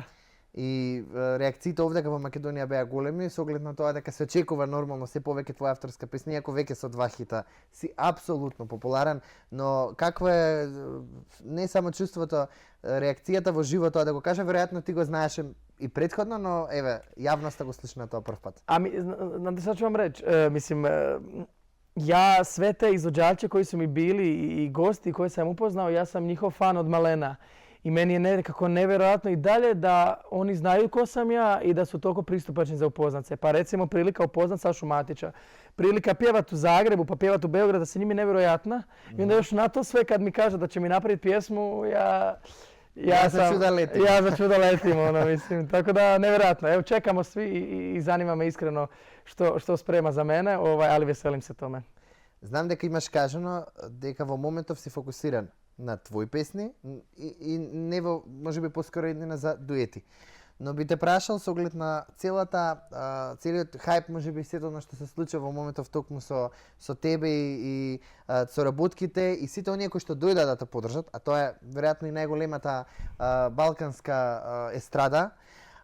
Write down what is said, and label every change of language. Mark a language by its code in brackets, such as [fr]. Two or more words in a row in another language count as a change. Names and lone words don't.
[mk] И реакциите овдека во Македонија беа големи, со оглед на тоа дека се очекува нормално се повеќе твоја авторска песна, иако веќе со 2 хита си апсолутно популарен, но каква е не само чувството, реакцијата во живо, тоа да го кажа, веројатно ти го знаеше и претходно, но еве, јавноста го слуша на тоа прв пат. [hr] Znate sad ću vam reći, mislim, ja sve te izvođače koji su mi bili i gosti koje sam upoznao, ja sam njihov fan od malena. I meni je nekako nevjerojatno i dalje da oni znaju ko sam ja i da su toliko pristupačni za upoznat se. Pa recimo prilika upoznat Sašu Matića. Prilika pjevat u Zagrebu pa pjevat u Beogradu sa njim je nevjerojatna. I onda još na to sve kad mi kaže da će mi napraviti pjesmu, ja za čuda letim, mislim. Tako da nevjerojatno. Evo čekamo svi i zanima me iskreno što sprema za mene, ali veselim se tome. [mk] Знам дека имаш кажано дека во моментов си фокусиран на твои песни и не во, можеби поскоро еднина за дуети. Но би те прашал со оглед на целиот хајп, можеби сето што се случува во моментов токму со тебе и соработките и сите оние кои што дојдат да те поддржат, а тоа е веројатно и најголемата балканска естрада.